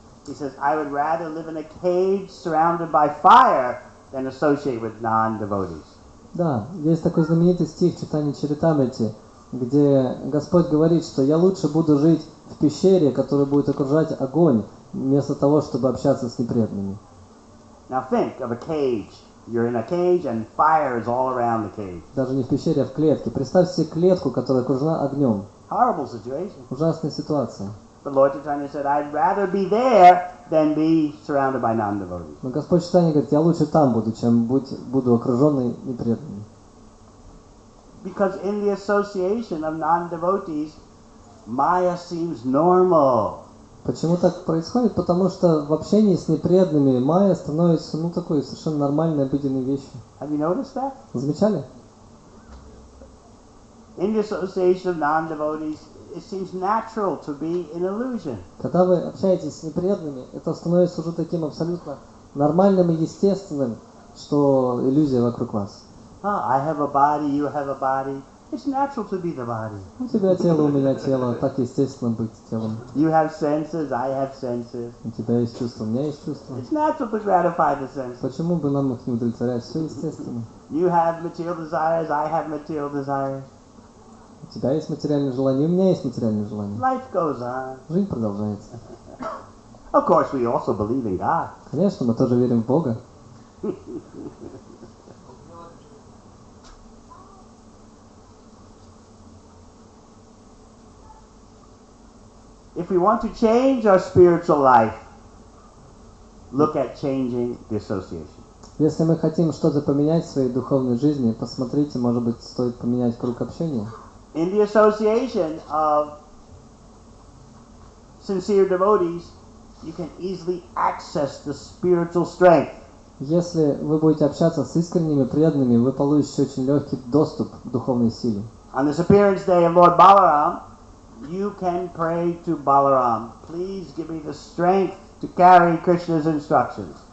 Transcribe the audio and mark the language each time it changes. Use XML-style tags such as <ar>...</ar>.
<en>He says, I would rather live in a cage surrounded by fire than associate with non-devotees.</en> <ru>Да, есть такой знаменитый стих в Чайтанья Чаритамрите, где Господь говорит, что я лучше буду жить в пещере, которая будет окружать огонь, вместо того, чтобы общаться с непреданными.</ru> <en>Now think of a cage. You're in a cage and fire is all around the cage.</en> <ru>Даже не в пещере, а в клетке. Представь себе клетку, которая окружена огнем.</ru> <en>Horrible situation.</en> <ru>Ужасная ситуация.</ru> <en>But Lord Chaitanya said, I'd rather be there than be surrounded by non-devotees.</en> <ru>Но Господь Чайтанья говорит, я лучше там буду, чем буду окруженный непреданными.</ru> <en>Because in the association of non-devotees, Maya seems normal.</en> <ru>Почему так происходит? Потому что в общении с непреданными майя становится, такой совершенно нормальной, обыденной вещью.</ru> <en>Have you noticed that?</en> <ru>Замечали?</ru> <en>In the association of non-devotees, it seems natural to be in illusion.</en> <ru>Когда вы общаетесь с непреданными, это становится уже таким абсолютно нормальным и естественным, что иллюзия вокруг вас.</ru> <en>I have a body, you have a body. It's natural to be the body.</en> <ru>У тебя тело, у меня тело, так естественно быть телом.</ru> <en>You have senses, I have senses.</en> <ru>У тебя есть чувства, у меня есть чувства.</ru> <en>It's natural to gratify the senses.</en> <ru>Почему бы нам их не удовлетворять? Все естественно.</ru> <en>You have material desires, I have material desires.</en> <ru>У тебя есть материальные желания, у меня есть материальные желания.</ru> <en>Life goes on.</en> <ru>Жизнь продолжается.</ru> <en>Of course, we also believe in God.</en> <ru>Конечно, мы тоже верим в Бога.</ru> <en>If we want to change our spiritual life, look at changing the association.</en> <ru>Если мы хотим что-то поменять в своей духовной жизни, посмотрите, может быть, стоит поменять круг общения.</ru> <en>In the association of sincere devotees, you can easily access the spiritual strength.</en> <ru>Если вы будете общаться с искренними преданными, вы получите очень легкий доступ к духовной силе.</ru> <en>On this appearance day of Lord Balaram, you can pray to Balaram, please give me the strength to carry Krishna's instructions.</en>